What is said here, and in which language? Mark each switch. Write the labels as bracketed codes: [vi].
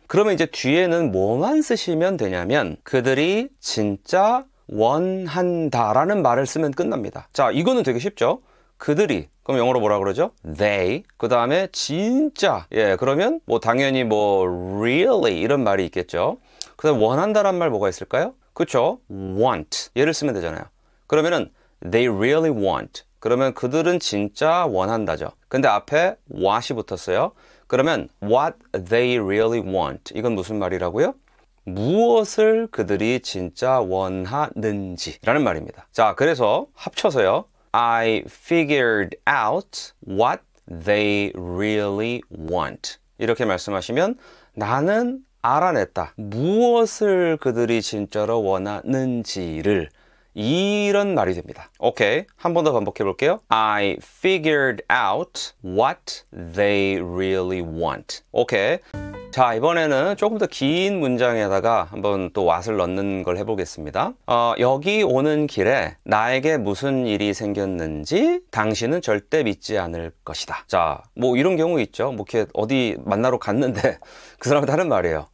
[ko] 그러면 이제 뒤에는 뭐만 쓰시면 되냐면 그들이 진짜 원한다라는 말을 쓰면 끝납니다. 자, 이거는 되게 쉽죠? 그들이, 그럼 영어로 뭐라 그러죠? They, 그 다음에 진짜, 그러면 뭐 당연히 뭐 really 이런 말이 있겠죠. 그 다음에 원한다란 말 뭐가 있을까요? 그쵸? want. 얘를 쓰면 되잖아요. [en] 그러면은 they really want. [ko] 그러면 그들은 진짜 원한다죠. 근데 앞에 what이 붙었어요. 그러면 what they really want. 이건 무슨 말이라고요? 무엇을 그들이 진짜 원하는지 라는 말입니다. 자, 그래서 합쳐서요. [en] I figured out what they really want. [ko] 이렇게 말씀하시면 나는 알아냈다. 무엇을 그들이 진짜로 원하는지를 이런 말이 됩니다. 오케이. 한 번 더 반복해 볼게요. [en] I figured out what they really want. [ko] 오케이. 자, 이번에는 조금 더 긴 문장에다가 한번 또 what을 넣는 걸 해보겠습니다. 여기 오는 길에 나에게 무슨 일이 생겼는지 당신은 절대 믿지 않을 것이다. 자, 뭐 이런 경우 있죠. 뭐 이렇게 어디 만나러 갔는데 그 사람한테 하는 말이에요.